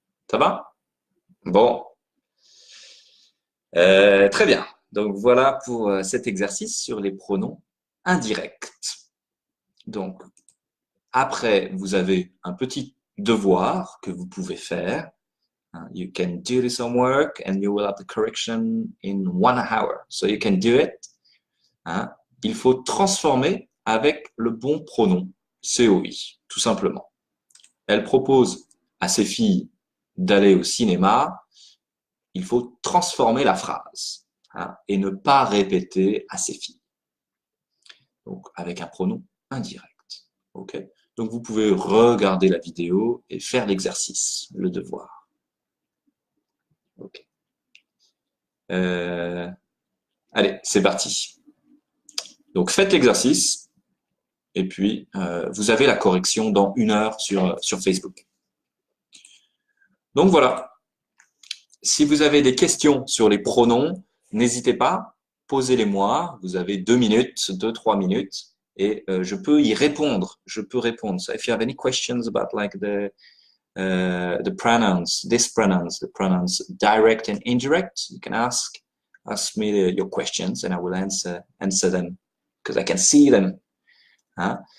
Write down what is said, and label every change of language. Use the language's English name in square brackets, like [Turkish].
[French] Ça va? Bon. Très bien. Donc, voilà pour cet exercice sur les pronoms indirects. Donc, après, vous avez un petit devoir que vous pouvez faire. [English] You can do this homework and you will have the correction in 1 hour. So you can do it. Hein. [French] Il faut transformer avec le bon pronom COI, tout simplement. Elle propose à ses filles d'aller au cinéma. Il faut transformer la phrase et ne pas répéter à ses filles. Donc, avec un pronom indirect. Okay. Donc, vous pouvez regarder la vidéo et faire l'exercice, le devoir. Okay. Allez, c'est parti. Donc, faites l'exercice et puis vous avez la correction dans 1 heure sur Facebook. Donc, voilà. Si vous avez des questions sur les pronoms, n'hésitez pas, posez-les-moi. Vous avez 2 minutes, 2-3 minutes et je peux y répondre. Je peux répondre. [English] So if you have any questions about like the pronouns, the pronouns direct and indirect, you can ask me your questions and I will answer them because I can see them. Hein?